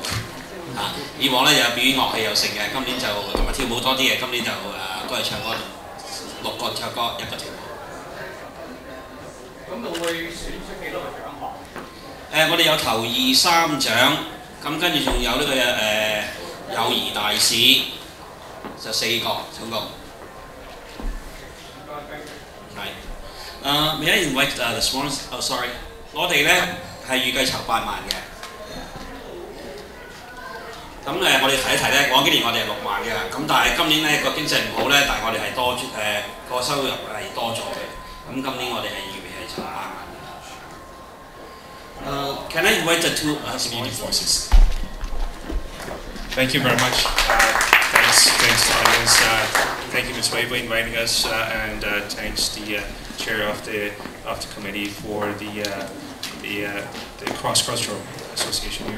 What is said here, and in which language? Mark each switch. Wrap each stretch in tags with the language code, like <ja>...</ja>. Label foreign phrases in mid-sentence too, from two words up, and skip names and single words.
<yue>以往咧有表演樂器有成嘅，今年就同埋跳舞多啲嘅，今年就都係唱歌，6個唱歌，1個跳舞。咁會選出幾多個獎項？我哋有頭2、3獎，咁跟住仲有呢個友誼大使，就4個總共。</yue> <en>係。May I invite the sponsors? Oh, sorry.</en> <yue>我哋咧係預計籌8萬嘅。咁我哋提一提咧，往幾年我哋係6萬嘅，咁但係今年咧個經濟唔好咧，但係我哋係多個收入係多咗嘅。咁今年我哋係預備係籌8 萬。</yue> <en>Can I invite the two Canadian forces? Thank you very much. Thanks, audience. Thank you, Ms. Wei, for inviting us, and thanks the chair of the committee for the cross-cultural association here.</en>